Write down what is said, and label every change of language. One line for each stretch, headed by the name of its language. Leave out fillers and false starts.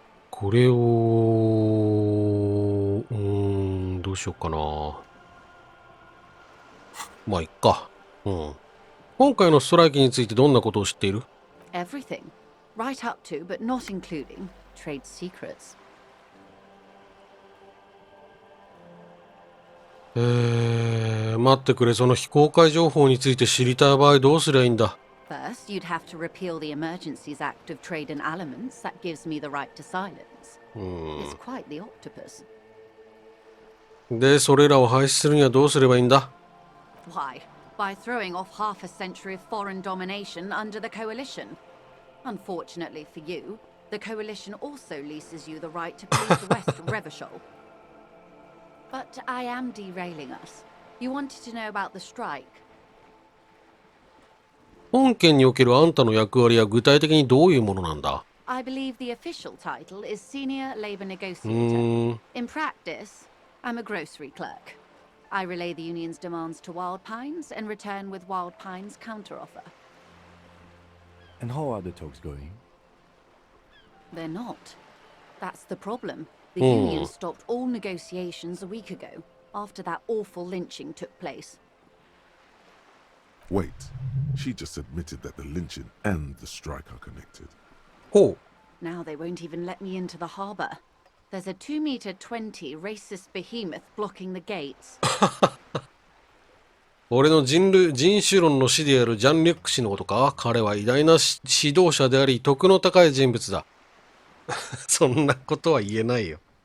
Japanese: これを、どうしようかな。まあ、いっか。今回のストライキについてどんなことを知っている？
English: Everything. Right up to, but not including, trade secrets.
Japanese: 待ってくれ。その非公開情報について知りたい場合どうすりゃいいんだ？
English: First, you'd have to repeal the Emergencies Act of Trade in Elements that gives me the right to silence. It's quite the octopus.
Japanese: で、それらを廃止するにはどうすればいいんだ？
English: Why? By throwing off half a century of foreign domination under the coalition. Unfortunately for you, the coalition also leases you the right to please the West Revachol. But I am derailing us. You wanted to know about the strike.
Japanese: 本件におけるあんたの役割は具体的にどういうものなんだ？
English: I believe the official title is Senior Labor Negotiator. In practice, I'm a grocery clerk. I relay the union's demands to Wild Pines and return with Wild Pines' counteroffer. And how are the talks going? They're not. That's the problem. The union stopped all negotiations a week ago, after that awful lynching took place. Wait, she just admitted that the lynching and the strike are connected.
Japanese: ほう。
English: Now they won't even let me into the harbour. There's a 2-meter 20 racist behemoth blocking the gates.
Japanese: 俺の人種論の師であるジャン・リュック氏のことか？彼は偉大な指導者であり、徳の高い人物だ。そんなことは言えないよ。